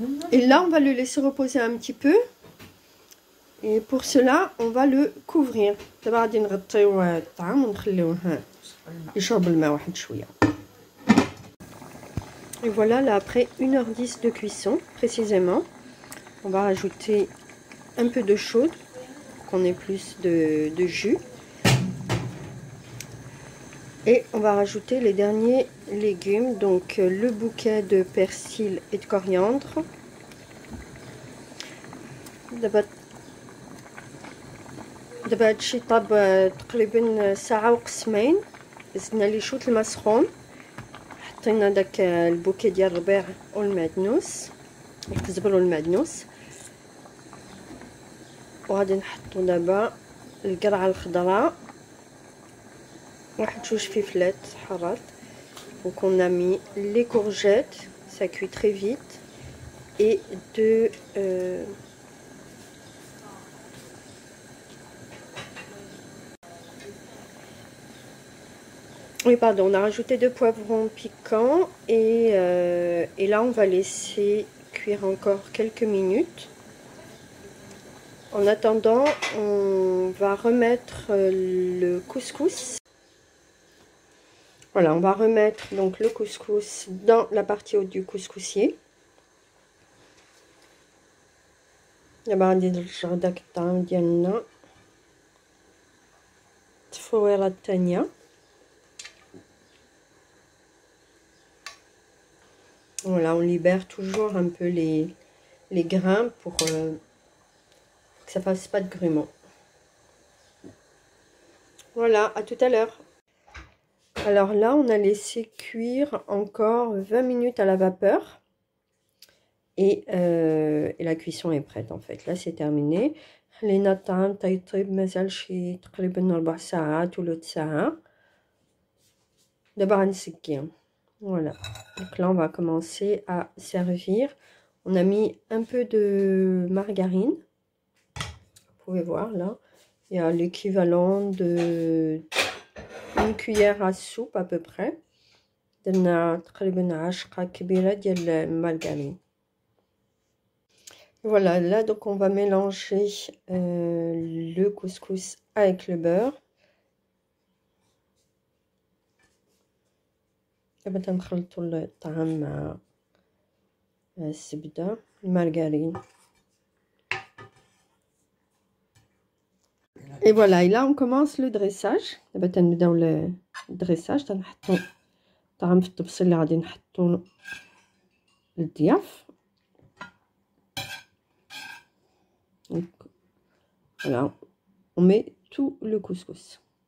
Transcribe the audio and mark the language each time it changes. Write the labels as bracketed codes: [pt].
[fr] Et là, on va le laisser reposer un petit peu. Et pour cela, on va le couvrir. [ar] دابا غادي نغطيو الطعام ونخليوه يشرب الماء واحد شويه. [fr] Et voilà, là après 1h10 de cuisson précisément, on va rajouter un peu d'eau chaude pour qu'on ait plus de jus. Et on va rajouter les derniers légumes, donc le bouquet de persil et de coriandre. [ar] دابا هادشي طاب تقريبا ساعة وقسمين. زدنا ليه شوط الماء سخون، حطينا داك البوكي ديال الربيع والمعدنوس، القزبر والمعدنوس، وغادي نحطو دابا القرعة الخضراء واحد جوج فلفلات حارات. [fr] Donc on a mis les courgettes, ça cuit très vite, et deux oui pardon, on a rajouté 2 poivrons piquants et là on va laisser cuire encore quelques minutes. En attendant, on va remettre le couscous. Voilà, on va remettre donc le couscous dans la partie haute du couscoussier. [ar] دابا غندير داك الطعام ديالنا التفويره الثانيه. [fr] Voilà, on libère toujours un peu les grains pour que ça fasse pas de grumeaux. Voilà, à tout à l'heure. Alors là, on a laissé cuire encore 20 minutes à la vapeur. Et la cuisson est prête en fait. Là, c'est terminé. [ar] خلينا الطعام طيب مازال شي تقريبا 4 ساعات ولا 3 ساعات. دابا غنسكيه. Voilà. [fr] Donc là, on va commencer à servir. On a mis un peu de margarine. Vous pouvez voir là. Il y a l'équivalent de une cuillère à soupe à peu près. [ar] درنا تقريبا 10 كبيرة ديال المارغرين. [fr] Voilà, là donc on va mélanger le couscous avec le beurre. [ar] دابا تنخلطوا الطعام مع الزبدة المارغرين. [fr] Et voilà, et là on commence le dressage. [ar] دابا تنبداو الدريساج. تنحطوا الطعام في الطبسيل اللي غادي نحطوا للضياف. [fr] Donc, voilà, on met tout le couscous.